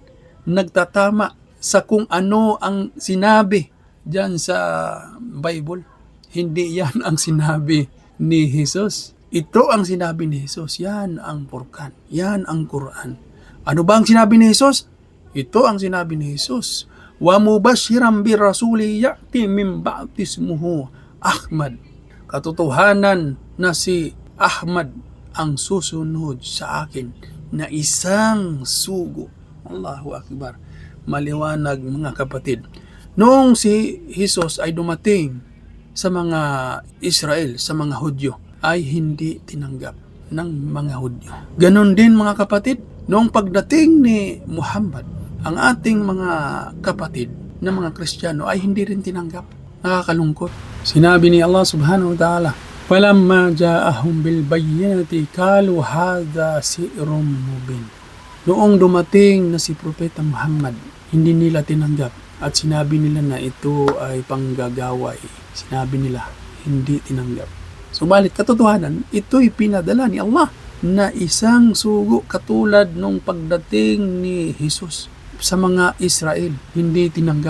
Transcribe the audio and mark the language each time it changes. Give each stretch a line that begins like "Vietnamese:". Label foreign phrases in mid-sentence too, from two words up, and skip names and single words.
Filipino: Nagtatama sa kung ano ang sinabi dyan sa Bible. Hindi yan ang sinabi ni Jesus. Ito ang sinabi ni Jesus. Yan ang Furqan. Yan ang Quran. Ano ba ang sinabi ni Jesus? Ito ang sinabi ni Jesus.
Arabic: ومبشرا برسول يأتي من بعدي اسمه أحمد.
Filipino: Katotohanan na si Ahmad ang susunod sa akin na isang sugo
Arabic: الله أكبر.
Filipino: Maliwanag mga kapatid. Noong si Jesus ay dumating sa mga Israel, sa mga Hudyo, ay hindi tinanggap ng mga Hudyo. Ganon din mga kapatid, noong pagdating ni Muhammad, ang ating mga kapatid na mga Kristiyano ay hindi rin tinanggap. Nakakalungkot. Sinabi ni Allah
Arabic: سبحانه وتعالى, "فلما جاءهم بالبينات قالوا هذا سحر مبين."
Filipino: Noong dumating na si Propeta Muhammad, hindi nila tinanggap at sinabi nila na ito ay panggagaway. Sinabi nila, hindi tinanggap. Subalit katotohanan, ito'y pinadala ni Allah na isang sugo katulad nung pagdating ni Jesus sa mga Israel, hindi tinanggap.